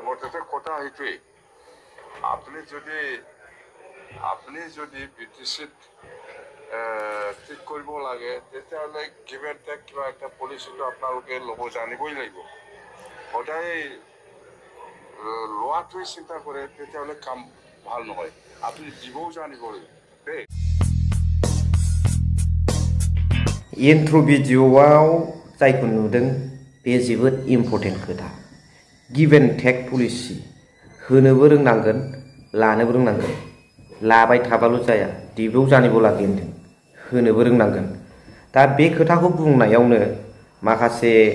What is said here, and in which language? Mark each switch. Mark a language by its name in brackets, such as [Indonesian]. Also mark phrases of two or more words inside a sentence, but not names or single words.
[Assamese] মুঠতে কথা সেইটোৱেই আপুনি যদি বিটিচিত ঠিক কৰিব লাগে তেতিয়াহ'লে [English] give and take [Assamese] কিবা এটা পলিচিটো আপোনালোকে ল'ব জানিবই লাগিব সদায় লোৱাটোৱে চিন্তা কৰে তেতিয়াহ'লে কাম ভাল নহয় আপুনি দিবও জানিব লাগিব দেই [Bodo] इन्ट्र भिडिअ'आव जायखौ नुदों बे जोबोद इम्पर्टेन्ट खोथा [English] give and take policy [Bodo] होनोबो रोंनांगोन लानोबो रोंनांगोन लाबाय थाबाल' जाया दिबौ जानिबो लागै होनदों होनोबो रोंनांगोन दा बे खोथाखौ बुंनायावनो माखासे